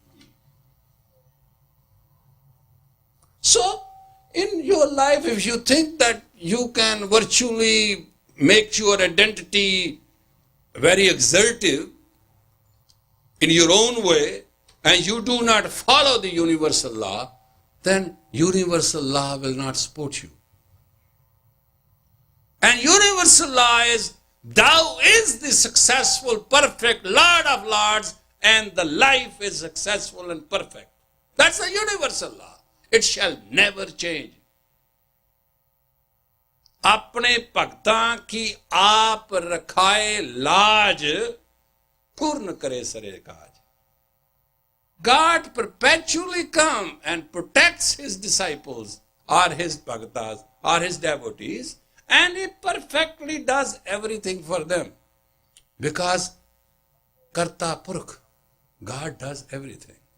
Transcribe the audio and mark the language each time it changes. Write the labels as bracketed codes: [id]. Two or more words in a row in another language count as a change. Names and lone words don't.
[en] So, in your life, if you think that you can virtually make your identity very exertive in your own way, and you do not follow the universal law, then universal law will not support you. And universal law is, thou is the successful, perfect Lord of Lords, and the life is successful and perfect. That's the universal law. It shall never change. [pa] ਅਪਨੇ ਭਗਤਾਂ ਕੀ ਆਪ ਰਖਾਏ ਲਾਜ, ਪੂਰਨ ਕਰੇ ਸਰੇ ਕਾਜ. [en] God perpetually comes and protects his disciples or his bhaktas or his devotees, and he perfectly does everything for them. Because Karta Purkh, God does everything.